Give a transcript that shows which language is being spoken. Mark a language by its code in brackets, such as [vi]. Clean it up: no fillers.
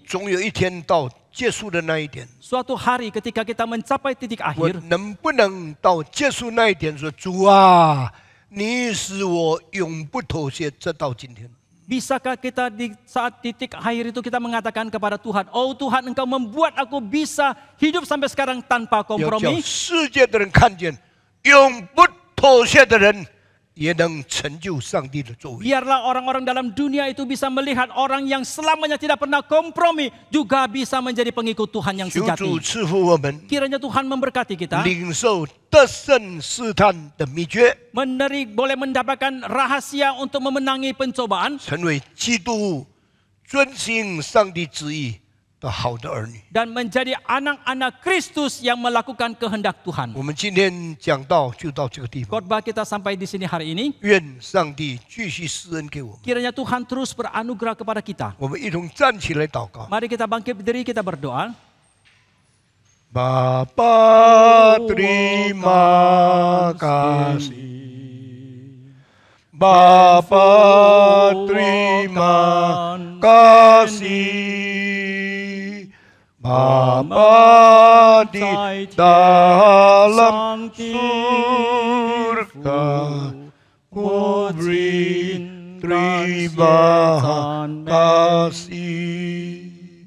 [zh] 总有一天到结束的那一点， [id] suatu hari ketika kita mencapai titik [zh] 我 [id] akhir, [zh] 能不能到结束那一点说：“主啊，你使我永不妥协，直到今天。” [id] Bisakah kita di saat titik akhir itu kita mengatakan kepada Tuhan, oh Tuhan Engkau membuat aku bisa hidup sampai sekarang tanpa [zh] 要叫 [id] kompromi. [zh] 世界的人看见，永不妥协的人也能成就上帝的作为。 [id] Biarlah orang-orang dalam dunia itu bisa melihat orang yang selamanya tidak pernah kompromi juga bisa menjadi pengikut Tuhan yang [zh] 求主 [id] sejati. [zh] 赐福我们， [id] Kiranya Tuhan memberkati kita, [zh] 领受得胜试探的秘诀， [id] boleh mendapatkan rahasia untuk memenangi pencobaan, [zh] 成为基督遵行上帝旨意的好的儿女。 [id] dan menjadi anak-anak Kristus yang melakukan kehendak Tuhan. [zh] 我们今天讲到就到这个地方， [id] Khotbah kita sampai di sini hari ini. [zh] 愿上帝继续施恩给我们。 [id] Kiranya Tuhan terus beranugerah kepada kita. [zh] 我们一同站起来祷告。 [id] Mari kita bangkit berdiri, kita berdoa. Bapa terima kasih, Bapa terima kasih, Bapa di dalam surga, ku beri terima kasih。